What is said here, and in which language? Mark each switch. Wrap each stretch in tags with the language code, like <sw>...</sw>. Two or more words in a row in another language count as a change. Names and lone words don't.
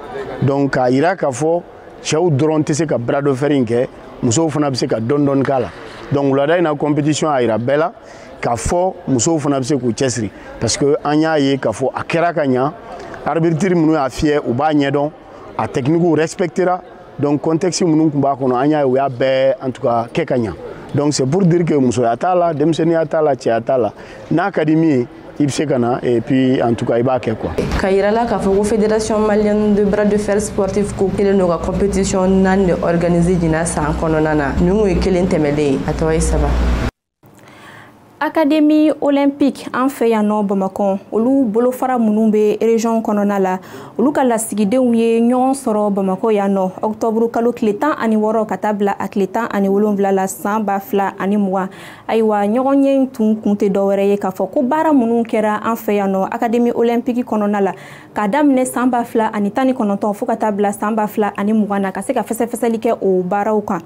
<bm>Donc a yira k'a fɔ cɛw dɔrɔn tɛ se ka</bm> <fr>bras de fer</fr> <bm>in kɛ musow fana bɛ se ka dɔɔni k'a la donc wulada in na compétition a yira bɛɛ la k'a fɔ musow fana bɛ se k'u cɛsiri parce que an y'a ye k'a fɔ a kɛra ka ɲa arbitre minnu y'a fiyɛ u b'a ɲɛdɔn a</bm> <fr>technique respectera</fr> <bm>donc contexte minnu tun b'a kɔnɔ an y'a ye u y'a bɛɛ</bm> <fr>en tout cas</fr> <bm>kɛ ka ɲa donc</bm> <fr>c'est pour dire que</fr> <bm>musoya t'a la denmisɛnninya t'a la cɛya t'a la n'a ka di min ye i bɛ se ka na</bm> <fr>et puis en tout cas</fr> <bm>i b'a kɛ quoi. Ka yira la k'a fɔ ko Fédération malienne de bras de fer sportif ko kelen don ka compétition 4 de organiser jina san kɔnɔna na nin o ye kelen tɛmɛlen ye a tɔgɔ ye 3. Académie olympique an fɛ yan nɔ Bamakɔ olu bolofara minnu bɛ région kɔnɔna la olu ka lasigidenw ye ɲɔgɔn sɔrɔ Bamakɔ yan nɔ octobre kalo tile 16 ka taa bila a tile 17 la san 2020 ayiwa ɲɔgɔn ye tun kun tɛ dɔwɛrɛ ye k'a fɔ ko baara minnu kɛra an fɛ yan nɔ Académie olympique kɔnɔna la ka daminɛ san 2019 fo ka taa bila san 2020 na ka se ka fɛsɛfɛsɛli kɛ o baaraw kan.</bm>